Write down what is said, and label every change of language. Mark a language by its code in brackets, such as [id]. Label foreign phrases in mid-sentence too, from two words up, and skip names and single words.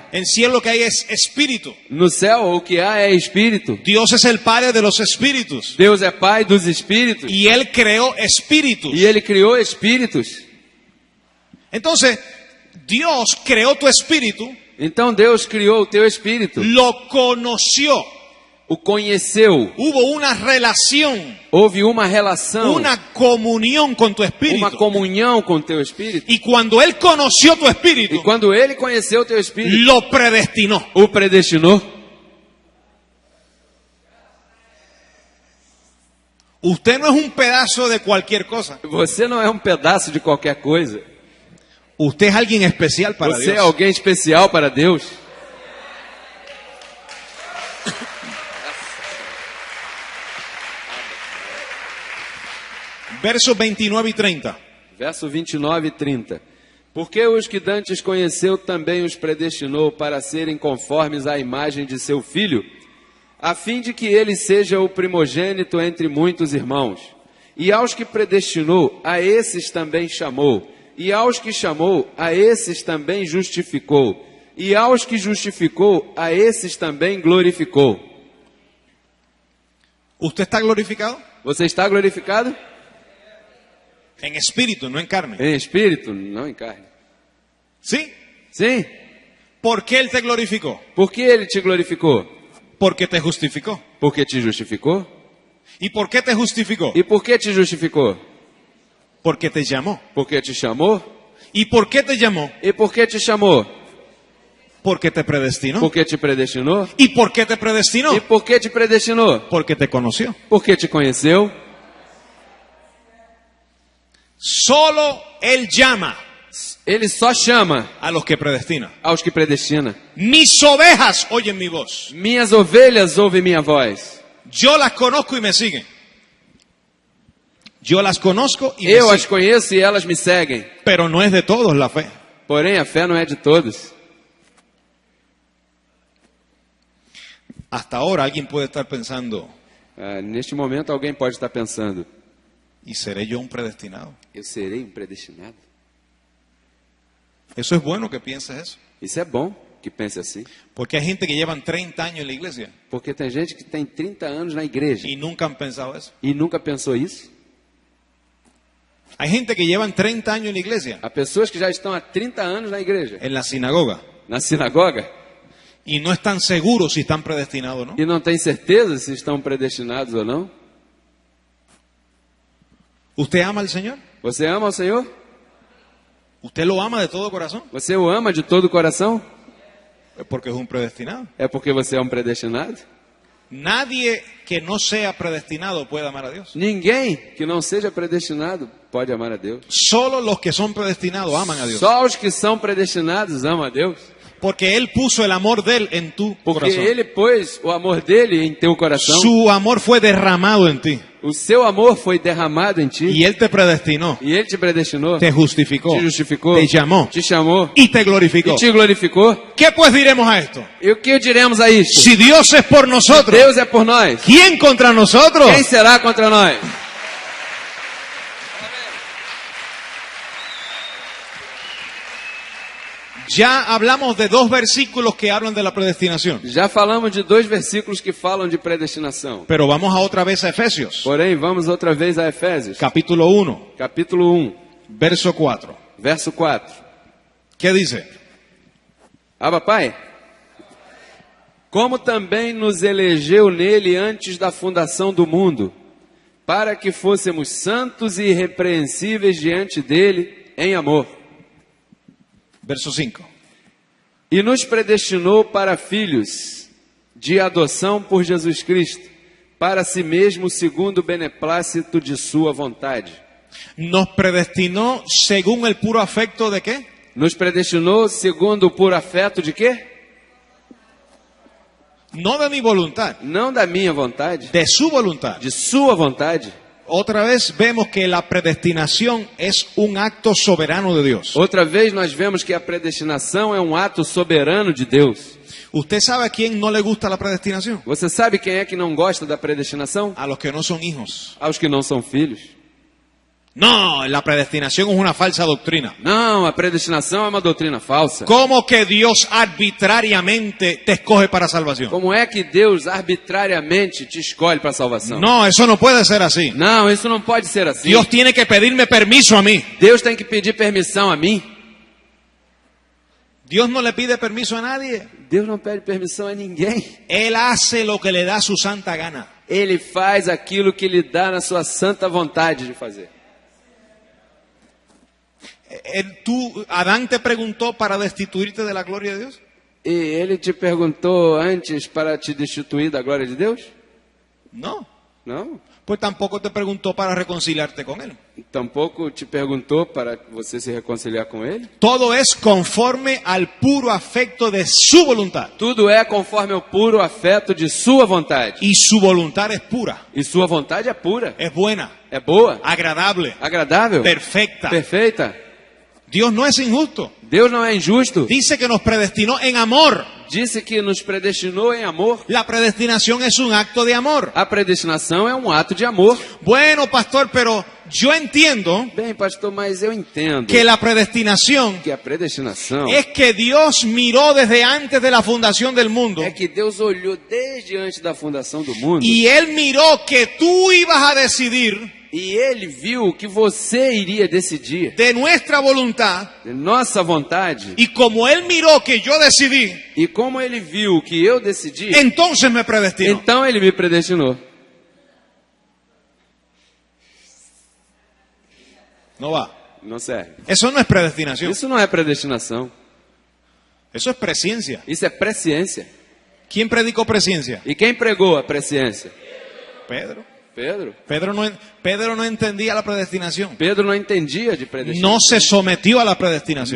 [es] En el cielo lo que hay es espíritu. [pt] No céu o que há é espírito. [es] Dios es el Padre de los espíritus. [pt] Deus é Pai dos espíritos. [es] Y Él creó espíritus. [pt] E ele criou espíritos. [es] Entonces, Dios creó tu espíritu, [pt] Então Deus criou o teu espírito. [es] lo conoció. [pt] O conheceu. [es] Hubo una relación, [pt] Houve uma relação. [es] una comunión con tu [pt] Uma [es] espíritu. [pt] comunhão com o teu espírito. [es] Y cuando Él conoció tu [pt] E [es] espíritu, [pt] quando ele conheceu o teu espírito, [es] lo predestinó. [pt] o predestinou. [es] Usted no es un pedazo de cualquier cosa. [pt] Você não é um pedaço de qualquer coisa. [es] Usted es alguien especial para [pt] Você é [es] Dios. [pt] alguém especial para Deus. [es] Versos 29 y 30. [pt] Verso 29 e 30. Porque os que dantes conheceu também os predestinou para serem conformes à imagem de seu filho, a fim de que ele seja o primogênito entre muitos irmãos. E aos que predestinou, a esses também chamou. E aos que chamou, a esses também justificou. E aos que justificou, a esses também glorificou. [es] ¿Usted está glorificado? [pt] Você está glorificado? [es] En espíritu, no en carne. [pt] Em espírito, não em carne. [es] ¿Sí? [pt] Sim. [es] ¿Por qué Él te glorificó? [pt] Por que ele te glorificou? [es] Porque te justificó. [pt] Porque te justificou? [es] ¿Y por qué te justificó? [pt] E por que te justificou? [es] Porque te llamó. [pt] Porque te chamou? [es] ¿Y por qué te llamó? [pt] E por que te chamou? [es] Porque te predestinó. [pt] Porque te predestinou? [es] ¿Y por qué te predestinó? [pt] E por que te predestinou? [es] Porque te conoció. [pt] Porque te conheceu? [es] Solo Él llama [pt] Ele só chama [es] a los que predestina. [pt] aos que predestina. [es] Mis ovejas oyen mi voz. [pt] Minhas ovelhas ouvem minha voz. [es] Yo las conozco y me siguen. Yo las conozco y me [pt] Eu as [es] siguen. [pt] conheço e elas me seguem. [es] Pero no es de todos la fe. [pt] Porém, a fé não é de todos. [es] Hasta ahora alguien puede estar pensando, [pt] Neste momento, alguém pode estar pensando: [es] ¿y seré yo un predestinado? [pt] eu serei um predestinado? [es] Eso es bueno que pienses eso. [pt] Isso é bom que pense assim. [es] Porque hay gente que llevan 30 años en la iglesia [pt] Porque tem gente que tem 30 anos na igreja [es] y nunca han pensado eso. [pt] e nunca pensou isso. [es] Hay gente que llevan 30 años en la iglesia, [pt] Há pessoas que já estão há 30 anos na igreja, [es] en la sinagoga, [pt] na sinagoga, [es] y no están seguros si están predestinados o no. [pt] e não têm certeza se estão predestinados ou não. [es] ¿Usted ama al Señor? [pt] Você ama o Senhor? [es] ¿Usted lo ama de todo corazón? [pt] Você o ama de todo o coração? [es] Es porque es un predestinado. [pt] É porque você é um predestinado? [es] Nadie que no sea predestinado puede amar a Dios. [pt] Ninguém que não seja predestinado pode amar a Deus. [es] Solo los que son predestinados aman a Dios. [pt] Só os que são predestinados amam a Deus. [es] Porque Él puso el amor de Él en tu [pt] Porque [es] corazón. [pt] Ele pôs o amor dele em teu coração. [es] Su amor fue derramado en ti. [pt] O seu amor foi derramado em ti. [es] Y Él te predestinó, [pt] E Ele te predestinou. [es] te justificó, [pt] Te justificou. [es] te llamó [pt] Te chamou. [es] y te glorificó. [pt] E te glorificou. [es] ¿Qué pues diremos a esto? [pt] E o que diremos a isto? [es] Si Dios es por nosotros, [pt] Deus é por nós. [es] ¿quién contra nosotros? [pt] Quem será contra nós? [es] Ya hablamos de 2 versículos que hablan de la predestinación. [pt] Já falamos de 2 versículos que falam de predestinação. [es] Pero vamos a otra vez a Efesios, [pt] Porém, vamos outra vez a Efésios, [es] capítulo 1, [pt] capítulo 1, [es] verso 4. [pt] verso 4. [es] ¿Qué dice? [pt] Abba, Pai, como também nos elegeu nele antes da fundação do mundo, para que fôssemos santos e irrepreensíveis diante dele em amor. Verso 5. E nos predestinou para filhos de adoção por Jesus Cristo, para si mesmo segundo o beneplácito de sua vontade. [es] Nos predestinó según el puro afecto de qué? [pt] Nos predestinou segundo o puro afeto de quê? [es] No de mi voluntad, [pt] Não da minha vontade, [es] de su voluntad. [pt] de sua vontade. [es] Otra vez vemos que la predestinación es un acto soberano de Dios. [pt] Outra vez nós vemos que a predestinação é um ato soberano de Deus. [es] ¿Usted sabe a quién no le gusta la predestinación? [pt] Você sabe quem é que não gosta da predestinação? [es] A los que no son hijos. [pt] Aos que não são filhos. [es] No, la predestinación es una falsa doctrina. [pt] Não, a predestinação é uma doutrina falsa. [es] ¿Cómo que Dios arbitrariamente te escoge para salvación? [pt] Como é que Deus arbitrariamente te escolhe para a salvação? [es] No, eso no puede ser así. [pt] Não, isso não pode ser assim. [es] Dios tiene que pedirme permiso a mí. [pt] Deus tem que pedir permissão a mim. [es] Dios no le pide permiso a nadie. [pt] Deus não pede permissão a ninguém. [es] Él hace lo que le da su santa gana. [pt] Ele faz aquilo que lhe dá na sua santa vontade de fazer. [es] Adán te preguntó para destituirte de la gloria de Dios. [pt] E ele te perguntou antes para te destituir da glória de Deus? [es] No. [pt] Não. [es] Pues tampoco te preguntó para reconciliarte con Él. [pt] Tampouco te perguntou para você se reconciliar com ele? [es] Todo es conforme al puro afecto de su voluntad. [pt] Tudo é conforme o puro afeto de sua vontade. [es] Y su voluntad es pura, [pt] E sua vontade é pura, [es] es buena, [pt] é boa, [es] agradable, [pt] agradável, [es] perfecta. [pt] perfeita. [es] Dios no es injusto. [pt] Deus não é injusto. [es] Dice que nos predestinó en amor. [pt] Disse que nos predestinou em amor. [es] La predestinación es un acto de amor. [pt] A predestinação é um ato de amor. [es] Bueno, pastor, pero Yo entiendo [pt] Bem, pastor, mas eu entendo [es] que la predestinación [pt] que a predestinação [es] es que Dios miró desde antes de la fundación del mundo [pt] é que Deus olhou desde antes da fundação do mundo [es] y Él miró que tú ibas a decidir [pt] e Ele viu que você iria decidir [es] de nuestra voluntad [pt] de nossa vontade. [es] y como Él miró que yo decidí, [pt] E como Ele viu que eu decidi, [es] entonces me predestinó. [pt] então Ele me predestinou. [es] No va. [pt] Não serve. [es] Eso no es predestinación. [pt] Isso não é predestinação. [es] Eso es presciencia. [pt] Isso é presciência. [es] ¿Quién predicó presciencia? [pt] E quem pregou a presciência? [es] Pedro. [pt] Pedro. [es] Pedro no entendía la predestinación. [pt] Pedro não entendia de predestinação. [es] No se sometió a la predestinación.